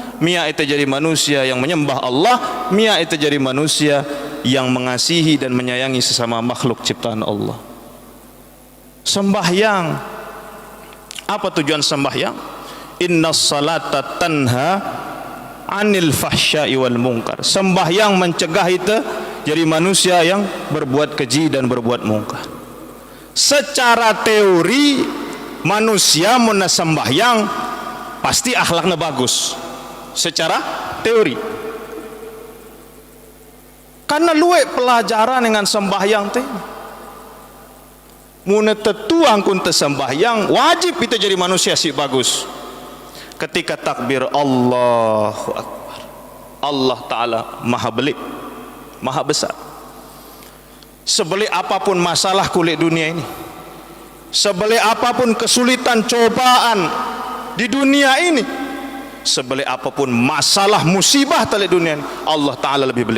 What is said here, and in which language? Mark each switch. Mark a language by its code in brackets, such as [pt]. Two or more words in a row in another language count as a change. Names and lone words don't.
[id] Mia itu jadi manusia yang menyembah Allah, mia itu jadi manusia yang mengasihi dan menyayangi sesama makhluk ciptaan Allah. Sembahyang, apa tujuan sembahyang? [ar] إن الصلاة تنهى عن الفحشاء والمنكر. [id] Sembahyang mencegah itu jadi manusia yang berbuat keji dan berbuat mungkar. Secara teori manusia mun sembahyang pasti akhlaknya bagus secara teori, karena luwe pelajaran dengan sembahyang teh. [sas] Mun tetuang kun [id] sembahyang wajib kita jadi manusia si bagus. Ketika takbir [ar] الله أكبر, [id] Allah Ta'ala maha belik, maha besar. Sebelik apapun masalah kulit dunia ini, sebelik apapun kesulitan cobaan di dunia ini, sebelik apapun masalah musibah tali dunia ini, Allah Ta'ala lebih belik.